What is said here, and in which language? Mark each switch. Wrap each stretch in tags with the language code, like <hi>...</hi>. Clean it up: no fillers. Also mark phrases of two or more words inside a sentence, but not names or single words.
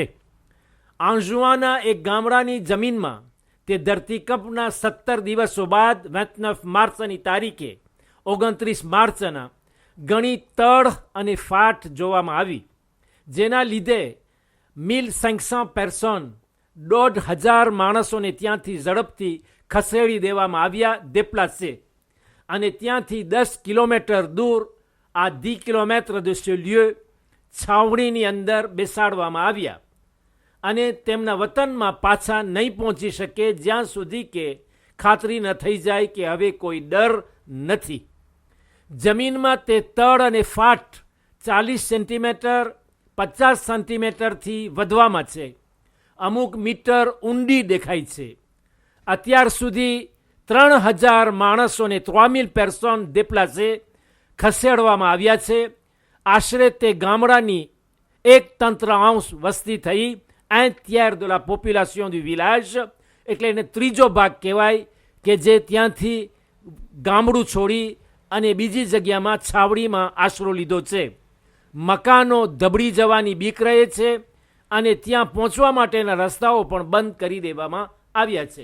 <gu>આંજુઆના એક ગામડાની જમીનમાં તે ધરતીકંપના 17 દિવસો બાદ 29 માર્ચની તારીખે 29 માર્ચના ઘણી તડ અને ફાટ જોવામાં આવી, જેના લીધે 1500 પર્સન 1,500 માણસોને ત્યાંથી ઝડપથી ખસેડી દેવામાં આવ્યા દેપ્લાસે, અને ત્યાંથી 10 કિલોમીટર દૂર આ 10 કિલોમીટર</gu> <fr>de ce lieu</fr> <gu>છાવણીની અંદર બેસાડવામાં આવ્યા અને તેમના વતનમાં પાછા નહીં પહોંચી શકે જ્યાં સુધી કે ખાતરી ન થઈ જાય કે હવે કોઈ ડર નથી. જમીનમાં તે તડ અને ફાટ 40 સેન્ટીમીટર 50 સેન્ટીમીટરથી વધવામાં છે. અમુક મીટર ઊંડી દેખાય છે. અત્યાર સુધી 3,000 માણસોને 3000</gu> <fr>personnes déplacées</fr> <gu>ખસેડવામાં આવ્યા છે. આશરે તે ગામડાની 1/3 વસ્તી થઈ,</gu> <fr>1/3 de la population du village,</fr> <gu>એટલે એને ત્રીજો ભાગ કહેવાય કે જે ત્યાંથી ગામડું છોડી અને બીજી જગ્યામાં છાવડીમાં આશરો લીધો છે. મકાનો ધબડી જવાની બીક રહે છે અને ત્યાં પહોંચવા માટેના રસ્તાઓ પણ બંધ કરી દેવામાં આવ્યા છે.</gu>